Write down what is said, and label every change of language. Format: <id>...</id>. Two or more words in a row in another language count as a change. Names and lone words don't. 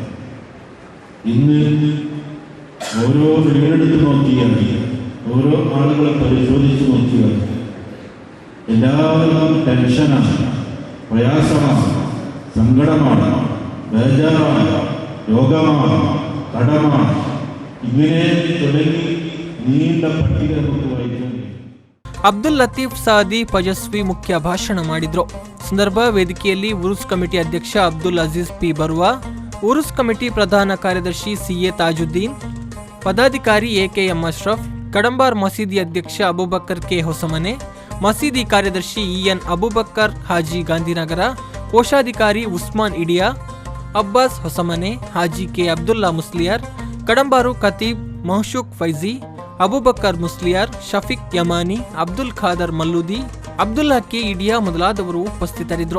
<ml>ഇന്ന് ഓരോ വീടെടുത്ത് നോക്കിയാൽ, ഓരോ ആളുകളെ പരിശോധിച്ച് നോക്കിയാൽ എല്ലാവർക്കും ടെൻഷനാണ്, പ്രയാസമാണ്, സങ്കടമാണ്, ബേജാറാണ്, രോഗമാണ്, കടമാണ്. ഇങ്ങനെ തുടങ്ങി നീണ്ട പട്ടിക നമുക്ക് വായിക്കാൻ.</ml> <kn>ಅಬ್ದುಲ್ ಲತೀಫ್ ಸಾದಿ ಪಜಸ್ವಿ ಮುಖ್ಯ ಭಾಷಣ ಮಾಡಿದ್ರು. ಸಂದರ್ಭ ವೇದಿಕೆಯಲ್ಲಿ ಉರುಸ್ ಕಮಿಟಿ ಅಧ್ಯಕ್ಷ ಅಬ್ದುಲ್ ಅಜೀಜ್ ಪಿ ಬರುವ, ಉರುಸ್ ಕಮಿಟಿ ಪ್ರಧಾನ ಕಾರ್ಯದರ್ಶಿ ಸಿಎ ತಾಜುದ್ದೀನ್, ಪದಾಧಿಕಾರಿ ಎಕೆಎಂ ಅಶ್ರಫ್, ಕಡಂಬಾರ್ ಮಸೀದಿ ಅಧ್ಯಕ್ಷ ಅಬೂಬಕರ್ ಕೆ ಹೊಸಮನೆ, ಮಸೀದಿ ಕಾರ್ಯದರ್ಶಿ ಇಎನ್ ಅಬೂಬಕರ್ ಹಾಜಿ ಗಾಂಧಿನಗರ, ಕೋಶಾಧಿಕಾರಿ ಉಸ್ಮಾನ್ ಇಡಿಯಾ, ಅಬ್ಬಾಸ್ ಹೊಸಮನೆ, ಹಾಜಿ ಕೆ ಅಬ್ದುಲ್ಲಾ ಮುಸ್ಲಿಯಾರ್, ಕಡಂಬಾರು ಖತೀಬ್ ಮಹಶೂಕ್ ಫೈಜಿ, ಅಬೂಬಕರ್ ಮುಸ್ಲಿಯಾರ್, ಶಫೀಕ್ ಯಮಾನಿ, ಅಬ್ದುಲ್ ಖಾದರ್ ಮಲ್ಲೂದಿ, ಅಬ್ದುಲ್ಲಾ ಕೆ ಇಡಿಯಾ ಮೊದಲಾದವರು ಉಪಸ್ಥಿತರಿದ್ದರು.</kn>